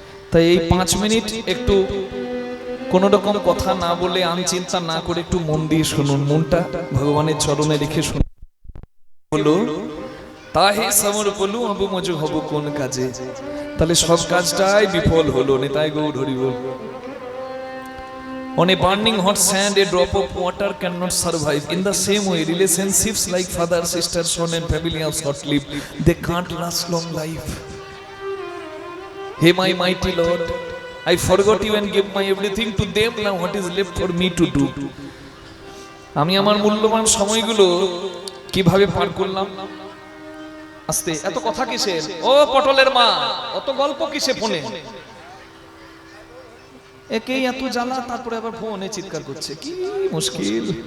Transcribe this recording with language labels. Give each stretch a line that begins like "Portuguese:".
Bangla: তাই এই 5 মিনিট একটু কোন রকম কথা না বলে, আনচিন্তা না করে একটু মন দিয়ে শুনুন, মনটা ভগবানের চরণে রেখে শুনুন। হলো তাহে সমর পলু হবু মজু হবু কোন কাজে, তাহলে সব কাজটাই বিফল হলো। নিতাই গৌর হরি বল।
English: On a burning hot sand, a drop of water cannot survive. In the same way, relationships like father, sister, son and family are short-lived. They can't last long life. Hey my mighty Lord, I forgot you and gave my everything to them. Now what is left for me to do?
Bangla: আমি আমার মূল্যবান সময়গুলো কিভাবে পার করলাম? আস্তে, এত কথা কিসের? ও পটলের মা, অত গল্প কিসে ফোনে? একেই এত জ্বালা, তারপরে আবার ফোনে চিৎকার করছে, কি মুশকিল।